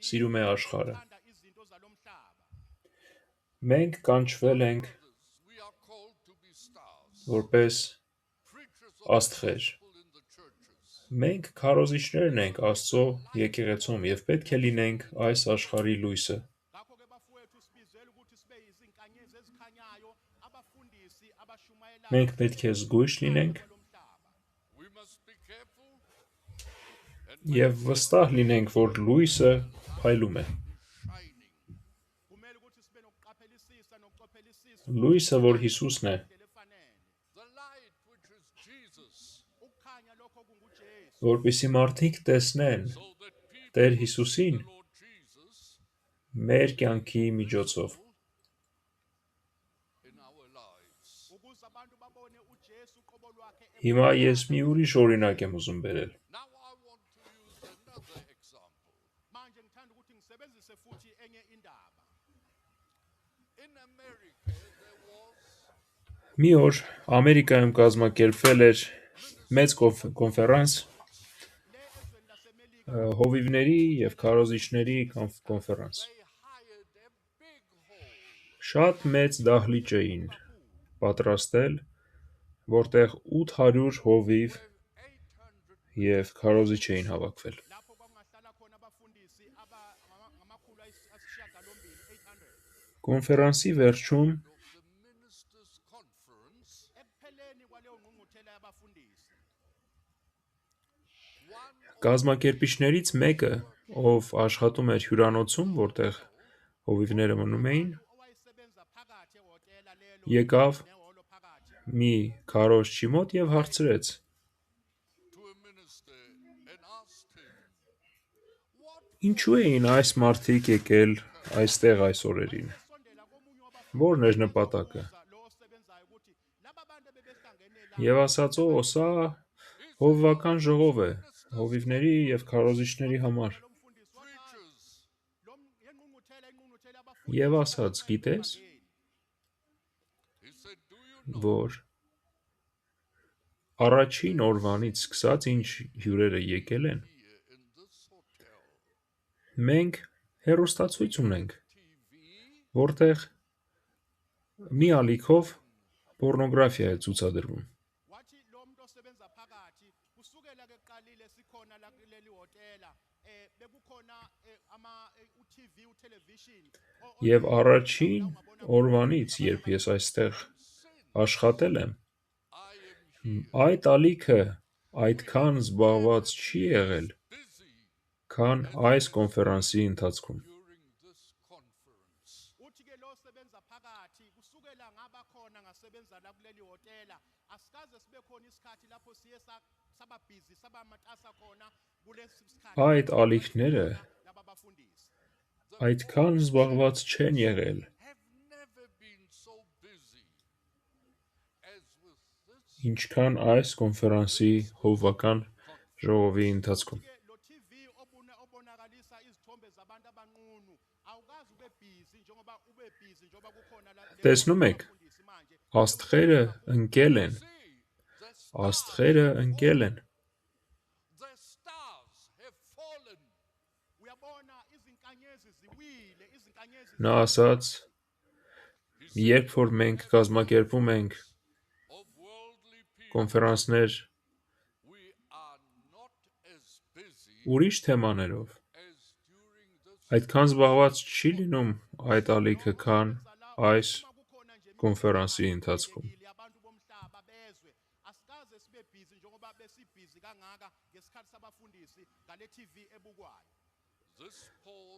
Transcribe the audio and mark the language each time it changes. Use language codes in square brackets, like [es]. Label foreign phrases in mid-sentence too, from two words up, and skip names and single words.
[hy] սիրում է աշխարհը։ [zu] uthanda izinto zalo mhlaba [hy] Մենք կանչվել ենք [en] Brothers, we are called to be stars, [hy] որպես [en] preachers of the [hy] աստղեր։ [en] gospel in the churches. [hy] Մենք քարոզիչներն ենք Աստծո եկեղեցում եւ պետք է լինենք այս աշխարհի լույսը։ [zu] ngakho-ke bafowethu sibizele ukuthi sibe yizinkanyezi ezikhanyayo abafundisi abashumayelayo [hy] Մենք պետք է զգույշ լինենք [zu] kwalo mhlaba [en] We must be careful and [hy] եւ վստահ լինենք, որ լույսը փայլում է։ [en] shining. [zu] kumele ukuthi sibe nokuqaphelisisa nokucophelisisa [hy] Լույսը, որ Հիսուսն է, [zu] indlela efanele [en] The light which is Jesus, [zu] ukukhanya lokho kungujesu [hy] որպեսզի մարդիկ տեսնեն [en] so that people [hy] Տեր [en] will see [hy] Հիսուսին [en] the Lord Jesus [hy] մեր կյանքի միջոցով։ [en] in our lives. [zu] ukuze abantu babone ujesu uqobo lwakhe [hy] Հիմա ես մի ուրիշ օրինակ եմ ուզում բերել։ [en] Now I want to use another example. [zu] manje ngithanda ukuthi ngisebenzise futhi enye indaba [en] In America, there was [hy] Մի օր Ամերիկայում կազմակերպվել էր մեծ կոնֆերանս, [zu] le ezweni lasemelika [hy] հովիվների և քարոզիչների կոնֆերանս։ [en] They hired a big hall. [hy] Շատ մեծ դահլիճ էին պատրաստել, որտեղ 800 հովիվ 800 և քարոզիչ էին հավաքվել։ [zu] lapho kwakungahlala khona abafundisi ngamakhulu ayisishiyagalombili 800 [hy] Կոնֆերանսի վերջում [en] of the ministers' conference. [zu] ekupheleni kwaleyo ngqungquthela yabafundisi [en] One [hy] կազմակերպիչներից մեկը, ով աշխատում էր հյուրանոցում, որտեղ հովիվները մնում էին, [zu] owayesebenza phakathi ehhotela lelo [hy] եկավ [zu] nehholo phakathi [hy] մի քարոզչի մոտ և հարցրեց. [en] to a minister and asked him, "What [hy] Ինչու էին այս մարդիկ եկել այստեղ այս օրերին։ [zu] sondela komunye wabafundi [hy] Որն էր նպատակը։ [zu] lo osebenzayo ukuthi laba bantu bebehlangene la [hy] Եվ ասաց, «Օ, սա հովվական ժողով է, հովիվների և քարոզիչների համար»։ [zu] lo mfundisi wathi [en] preachers?" [zu] lo ingqungquthela yabafundi [hy] Եվ ասաց, գիտես, [en] He said, "Do you know [hy] որ առաջին օրվանից սկսած ինչ հյուրերը եկել են, [en] here in this hotel [hy] մենք հեռուստացույց ունենք, TV որտեղ մի ալիքով պորնոգրաֆիա է ցուցադրվում։ [zu] wathi lo muntu osebenza phakathi kusukela ke kuqalile sikhona la kuleli hotela bekukhona ama uTV utelevision [hy] Եվ առաջին օրվանից, երբ ես այստեղ աշխատել եմ, [en] I am here [hy] այդ ալիքը այդքան զբաղված չի եղել, busy քան այս կոնֆերանսի ընթացքում։ [en] during this conference." [zu] uthi ke lo osebenza phakathi kusukela ngaba khona ngasebenza la kuleli hotela asikaze sibe khona isikhathi lapho siye saba busy saba matasa khona kulesi sikhathi [hy] Այդ ալիքները [zu] laba bafundisi [hy] այդքան զբաղված չեն եղել, [en] Have never been so busy as with this [hy] ինչքան այս կոնֆերանսի հովվական ժողովի ընթացքում։ [zu] ke lo TV obonakalisa izithombe zabantu abanqunu awukazi ube busy njengoba ube busy njengoba kukhona la [hy] Տեսնում եք, [zu] bafundisi manje [hy] աստղերը ընկել են, [en] see the [hy] աստղերը ընկել են, [en] the stars have fallen. [zu] uyabona izinkanyezi ziwile izinkanyezi [hy] նա ասաց, երբ որ մենք կազմակերպում ենք [en] Of worldly people, [hy] կոնֆերանսներ [en] we are not as busy [hy] ուրիշ թեմաներով, [en] as during this [hy] այդքան զբաղված չի լինում այդ ալիքը, քան այս կոնֆերանսի ընթացքում։ [zu] abantu bomhlaba bezwe asikaze sibe busy njengoba besibhizi kangaka ngesikhathi sabafundisi ngale TV ebukwayo [en] this pours